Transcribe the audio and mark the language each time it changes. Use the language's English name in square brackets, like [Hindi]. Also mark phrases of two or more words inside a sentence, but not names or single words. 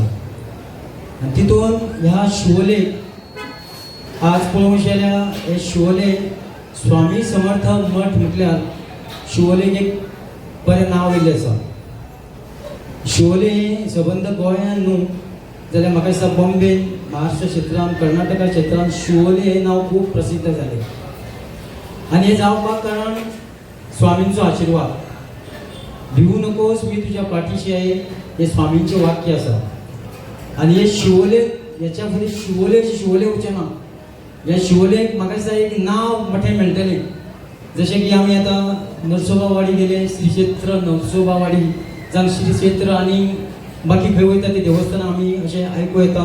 [Konkani] आनी तितून ह्या शिवोले आज पळोवंक गेल्यार हे शिवोले स्वामी समर्थ मठ म्हटल्यार शिवोलेक एक बरें नांव येयल्लें आसा. शिवोले ही सबंद गोंयांत न्हू जाल्यार म्हाका दिसता बॉम्बे, महाराष्ट्र क्षेत्रांत, कर्नाटका क्षेत्रांत शिवोले हे नांव खूब प्रसिद्ध जालें. आनी हे जावपाक कारण स्वामींचो आशिर्वाद. [Marathi] भिवू नकोस मी तुझ्या पाठीशी आहे, हे स्वामींचे वाक्य आसा. [Konkani] आनी हे शिवोले हेच्या फुडें शिवोले उरचें ना. ह्या शिवोलेक म्हाका दिसता एक नांव मोठें मेळटलें. जशें की आमी आतां नरसोबावाडी गेले, श्री क्षेत्र नरसोबावाडी जावं श्री क्षेत्र आनी बाकी खंय वयता ते देवस्थानां आमी अशें आयकूं येता.